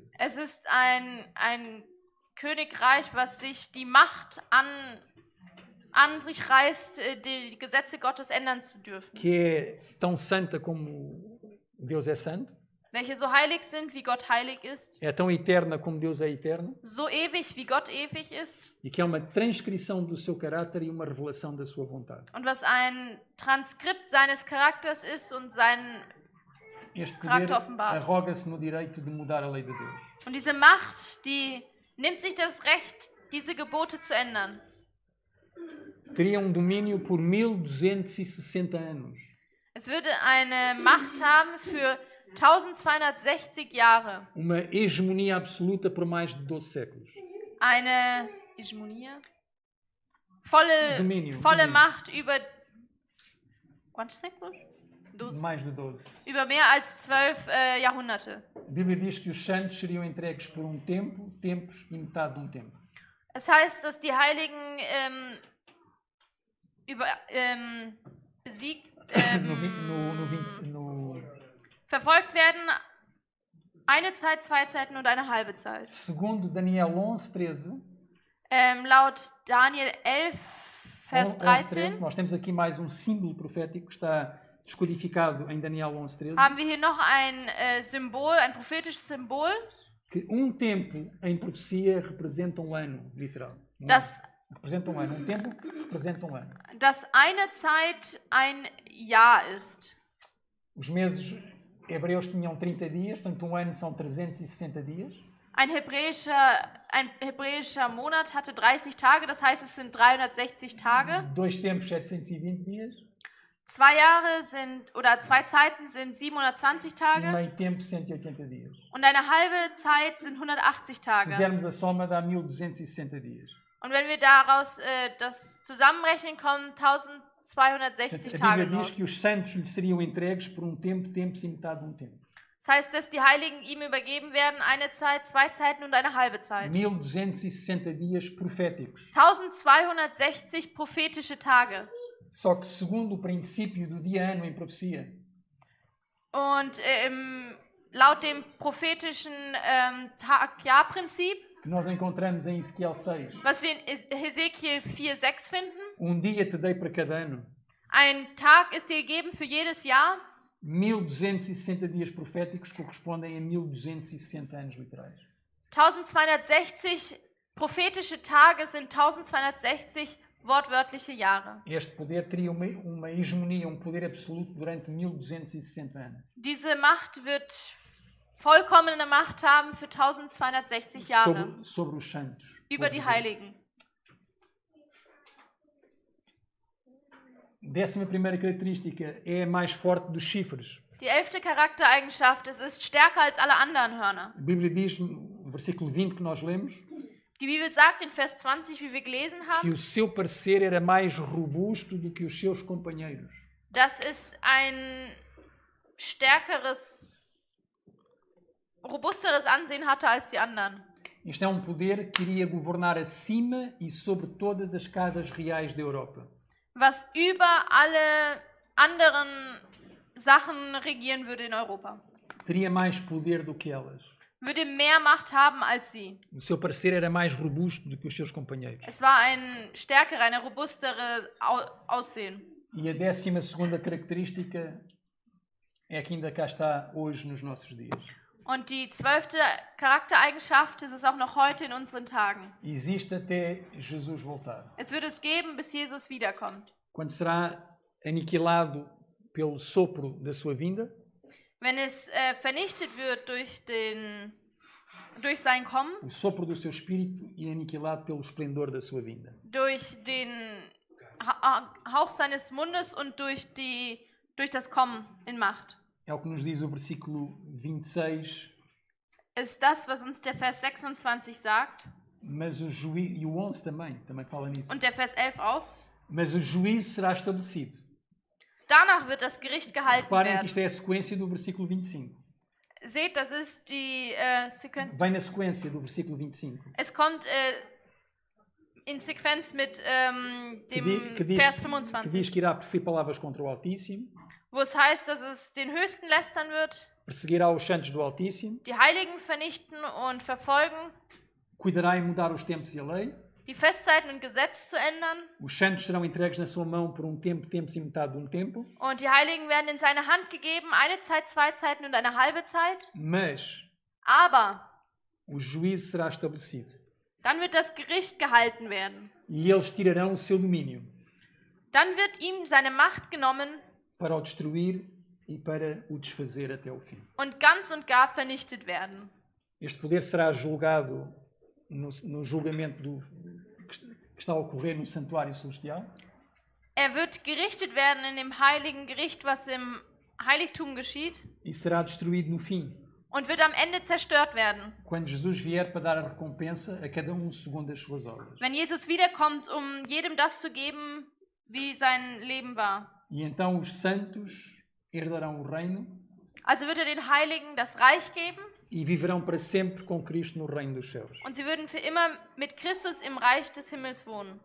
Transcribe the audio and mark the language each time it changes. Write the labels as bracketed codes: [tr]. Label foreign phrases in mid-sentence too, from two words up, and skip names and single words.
[de] Es ist ein Königreich, was sich die Macht an sich reißt, die Gesetze Gottes ändern zu dürfen. [pt] Que é tão santa como Deus é santo. [de] Welche so heilig sind, wie Gott heilig ist. [pt] É tão eterna como Deus é eterno. [de] So ewig, wie Gott ewig ist. [pt] E que é uma transcrição do seu caráter e uma revelação da sua vontade. [de] Und was ein Transkript seines Charakters ist und seinen Charakter offenbart. [pt] Arroga-se no direito de mudar a lei de Deus. [de] Und diese Macht, die nimmt sich das Recht, diese Gebote zu ändern. [pt] Teria domínio por 1260 anos. [de] Es würde eine Macht haben für 1260 Jahre. [pt] Uma hegemonia absoluta por mais de 12 séculos. [de] Eine Hegemonie? Volle Macht über [pt] quantos séculos? Mais de 12. [de] Über mehr als 12 Jahrhunderte. [pt] A Bíblia diz que os santos seriam entregues por tempo, tempos e metade de tempo. [de] Es heißt, dass die Heiligen besiegt verfolgt werden, eine Zeit, 2 Zeiten und eine halbe Zeit. [pt] Segundo Daniel 11:13. [de] Laut Daniel 11, Vers 13. [pt] Nós temos aqui mais símbolo profético que está descodificado em Daniel 11:13. [de] Haben wir hier noch ein Symbol, ein prophetisches Symbol? [pt] Que tempo em profecia representa ano, literal. Representa ano. Tempo representa ano. [de] Dass eine Zeit ein Jahr ist. [pt] Os meses hebreus tinham 30 dias, portanto ano são 360 dias. [de] Ein hebräischer Monat hatte 30 Tage, das heißt, es sind 360 Tage. [pt] 2 tempos, 720 dias. [de] 2 Jahre oder 2 Zeiten sind 720 Tage. [pt] Meio tempo, 180 dias. [de] Und eine halbe Zeit sind 180 Tage. [pt] Se fizermos a soma, dá 1260 dias. [de] Und wenn wir daraus das zusammenrechnen, kommen 1260 Tage raus. [pt] A Bíblia diz [de] raus. [pt] que os santos lhe seriam entregues por tempo, tempos e metade de tempo. [de] Das heißt, dass die Heiligen ihm übergeben werden, eine Zeit, 2 Zeiten und eine halbe Zeit. [pt] 1260 dias proféticos. [de] 1260 prophetische Tage. [pt] Só que segundo o princípio do dia-ano em profecia, [de] Und laut dem prophetischen Tag-Jahr-Prinzip, [pt] que nós encontramos em Ezequiel 6, [de] was wir in Hesekiel 4,6 finden, [pt] dia te dei para cada ano. [de] ein Tag ist dir gegeben für jedes Jahr. [pt] 1260 dias proféticos correspondem a 1260 anos literais. [de] 1260 prophetische Tage sind 1260 wortwörtliche Jahre. [pt] Este poder teria uma hegemonia, poder absoluto durante 1260 anos. [de] Diese Macht wird vollkommene Macht haben für 1260 Jahre [pt] Sobre os santos. [de] über die Heiligen. [pt] 11ª característica é a mais forte dos chifres. [de] Die 11. Charaktereigenschaft, es ist stärker als alle anderen Hörner. [pt] A Bíblia diz, no versículo 20 que nós lemos, [de] Die Bibel sagt in Vers 20, wie wir gelesen [pt] que [de] haben, [pt] o seu parecer era mais robusto do que os seus companheiros. [de] dass es ein stärkeres, robusteres Ansehen hatte als die anderen. [pt] Isto é poder que iria governar acima e sobre todas as casas reais da Europa. [de] Was über alle anderen Sachen regieren würde in Europa. [pt] Teria mais poder do que elas. [de] Würde mehr Macht haben als sie. [pt] O seu parecer era mais robusto do que os seus companheiros. [de] Es war ein stärkerer, eine robustere Aussehen. [pt] E a 12ª característica é que ainda cá está hoje nos nossos dias. [de] Und die 12. Charaktereigenschaft ist es auch noch heute in unseren Tagen. [pt] Existe até Jesus voltar. [de] Es wird es geben, bis Jesus wiederkommt. [pt] Quando será aniquilado pelo sopro da sua vinda, [de] Wenn es vernichtet wird durch sein Kommen, [pt] o sopro do seu espírito e aniquilado pelo esplendor da sua vinda. [de] durch den Hauch seines Mundes und durch das Kommen in Macht. [pt] É o que nos diz o versículo 26. [de] Ist das, was uns der Vers 26 sagt. [pt] Mas o juízo, e o 11 também fala nisso. [de] Und der Vers 11 auch. [pt] Mas o juízo será estabelecido. [de] Danach wird das Gericht gehalten [pt] Reparem que [de] werden. [pt] isto é a sequência do versículo 25. [de] Seht, das ist die Sequenz. [pt] Vem na sequência do versículo 25. [de] Es kommt in Sequenz mit dem [pt] Que [de] Vers [pt] diz [de] 25, [pt] que irá proferir palavras contra o Altíssimo, [de] wo es heißt, dass es den Höchsten lästern wird, [pt] perseguirá os santos do Altíssimo, [de] die Heiligen vernichten und verfolgen, [pt] cuidará em mudar os tempos e a lei, [de] die Festzeiten und Gesetz zu ändern, [pt] os santos serão entregues na sua mão por tempo e metade de tempo, [de] und die Heiligen werden in seine Hand gegeben, eine Zeit, 2 Zeiten und eine halbe Zeit. [pt] mas [de] Aber [pt] o juízo será estabelecido [de] dann wird das Gericht gehalten werden. [pt] e eles tirarão o seu domínio [de] Dann wird ihm seine Macht genommen [pt] para o destruir e para o desfazer até o fim. [de] und ganz und gar vernichtet werden. [pt] Este poder será julgado no julgamento que está a ocorrer no santuário celestial. [de] Er wird gerichtet werden in dem heiligen Gericht, was im Heiligtum geschieht, [pt] E será destruído no fim, [de] und wird am Ende zerstört werden. [pt] quando Jesus vier para dar a recompensa a cada segundo as suas obras. [de] Wenn Jesus wiederkommt, jedem das zu geben, wie sein Leben war. [pt] E então os santos herdarão o reino [de] Also wird er den Heiligen das Reich geben, [pt] e viverão para sempre com Cristo no reino dos céus. [de] und sie würden für immer mit Christus im Reich des Himmels wohnen.